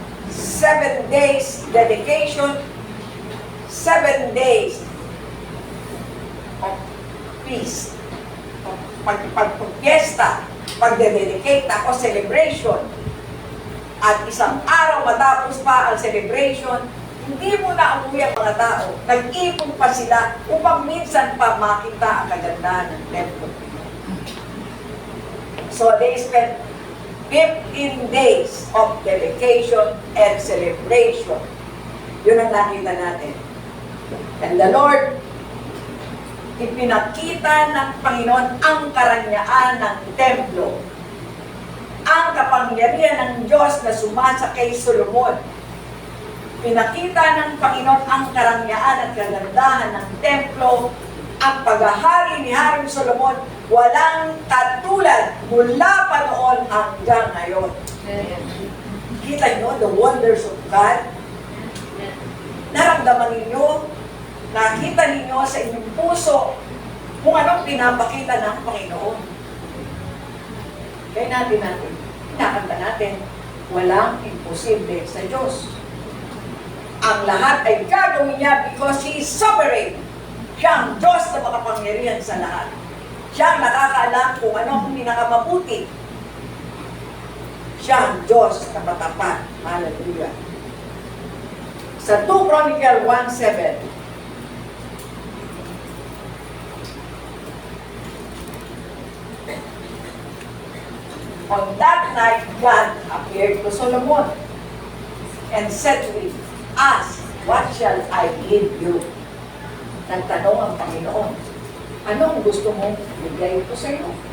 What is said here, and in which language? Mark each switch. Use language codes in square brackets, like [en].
[en] 7 days dedication, 7 days of peace, [tl] pagpiesta, pagdededicate ako, [en] celebration. [tl] At isang araw matapos pa ang celebration, hindi mo na umuwi ang mga tao. Nag-ipon pa sila upang minsan pa makita ang kagandahan ng templo. [en] So they spent 15 days of dedication and celebration. [tl] Yun ang nakita natin. [en] And the Lord, [tl] ipinakita ng Panginoon ang karanyaan ng templo. Ang kapangyarihan ng Diyos na sumasa kay Solomon. Pinakita ng Panginoon ang karanyaan at kagandahan ng templo. Ang paghahari ni Haring Solomon, walang katulad mula pa noon hanggang ngayon. Kita nyo [en] the wonders of God? [tl] Naramdaman ninyo, nakita ninyo sa inyong puso kung anong pinapakita ng Panginoon. Kaya natin, pinakanta natin, walang imposible sa Diyos. Ang lahat ay gagawin niya [en] because He is sovereign. [tl] Siya ang Diyos na makapangyarihan sa lahat. Siya ang nakakaalam kung ano ang pinakamabuti. Siya ang Diyos na matapat. Hallelujah. [en] Sa 2 Chronicles 1:7, on that night, God appeared to Solomon and said to him, ask, what shall I give you? [tl] Nagtanong ang Panginoon, anong gusto mong bigay ko sa iyo?